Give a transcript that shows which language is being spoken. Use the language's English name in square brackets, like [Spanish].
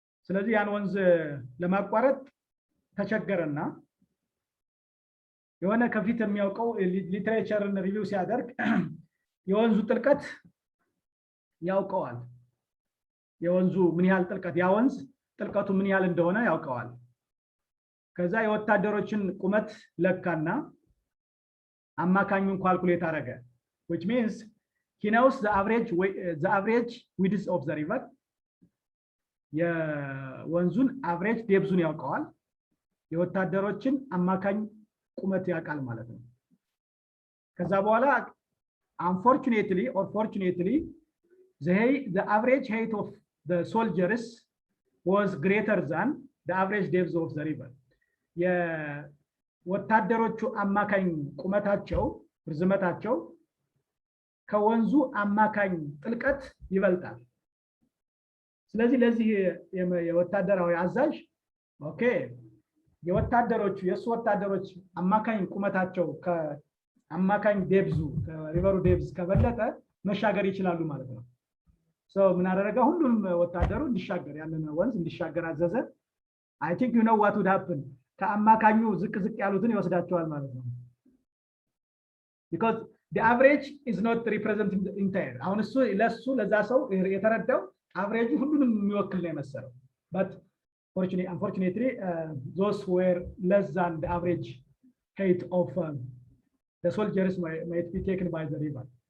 [Amharic] ስለዚህ ያን ወንዝ ለማቋረጥ ተቸገረና የሆነ ከፊት የሚያውቀው ሊትሬቸርን ሪቪው ሲያደርግ የወንዙ ጥልቀት ያውቀዋል። የወንዙ ምን ያህል ጥልቀት ያ ወንዝ ጥልቀቱ ምን ያህል እንደሆነ ያውቀዋል። ከዛ የወታደሮችን ቁመት ለካና አማካኙን ካልኩሌት አደረገ [English] which means he knows the average width of the river. የወንዙን average depth-ን ያውቀዋል። [Amharic] የወታደሮችን አማካኝ ቁመት ያውቃል ማለት ነው። [English] ከዛ በኋላ unfortunately or fortunately the average height of the soldiers was greater than the average depth of the river. [Amharic] የወታደሮቹ አማካኝ ቁመታቸው ርዝመታቸው ከወንዙ አማካኝ ጥልቀት ይበልጣል። ስለዚህ ለዚህ የወታደራዊ አዛዥ ኦኬ የወታደሮቹ የሱ ወታደሮች አማካኝ ቁመታቸው ከአማካኝ ዴብዙ ከሪቨሩ ዴብዝ ከበለጠ መሻገር ይችላሉ ማለት ነው። ሶ ምን አደረገ? ሁሉም ወታደሩ እንዲሻገር ያንን ወንዝ እንዲሻገር አዘዘ። [English] I think you know what would happen. [Amharic] ከአማካኙ ዝቅ ያሉትን ይወስዳቸዋል ማለት ነው። [English] because the average is not representing the entire. [Amharic] አሁን እሱ ለዛ ሰው የተረዳው አቨሬጁ ሁሉንም የሚወክል ነው የመሰለው [English] but unfortunately those who were less than the average height of the soldiers might be taken by the river.